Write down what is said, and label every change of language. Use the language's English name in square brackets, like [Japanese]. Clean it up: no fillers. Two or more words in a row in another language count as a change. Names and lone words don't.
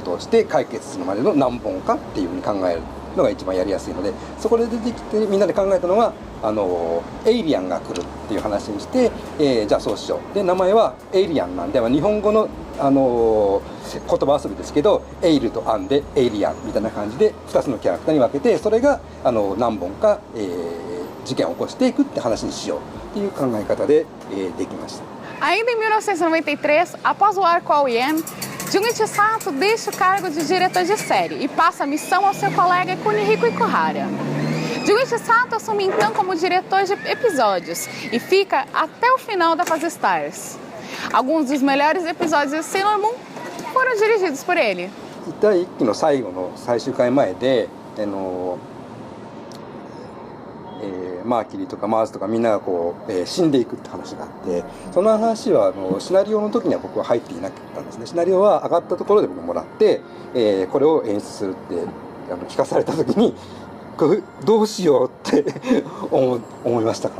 [Japanese] ことをして解決するまでの何本かっていうふうに考えるのが一番やりやすいので、そこで出てきてみんなで考えたのはエイリアンが来るっていう話にして、じゃあそうしようで名前はエイリアンなんで日本語の言葉遊びですけどエイルとアンでエイリアンみたいな感じで2つのキャラクターに分けてそれが何本か、事件を起こしていくって話にしようっていう考え方で、できました。 [Portuguese] Ainda em 1993, após o arco ao Yen, Junichi Sato deixa o cargo de diretor de série e passa a missão ao seu colega Kunihiko Ikuhara. Junichi Sato assume então como diretor de episódios e fica até o final da fase Stars. Alguns dos melhores episódios de Sailor Moon foram dirigidos por ele. [Japanese] 第1期の最後の最終回前でマーキュリーとかマーズとかみんなが死んでいくって話があって、その話はシナリオの時には僕は入っていなかったんですね。シナリオは上がったところで僕もらって、これを演出するって聞かされた時にこれどうしようって思いましたから。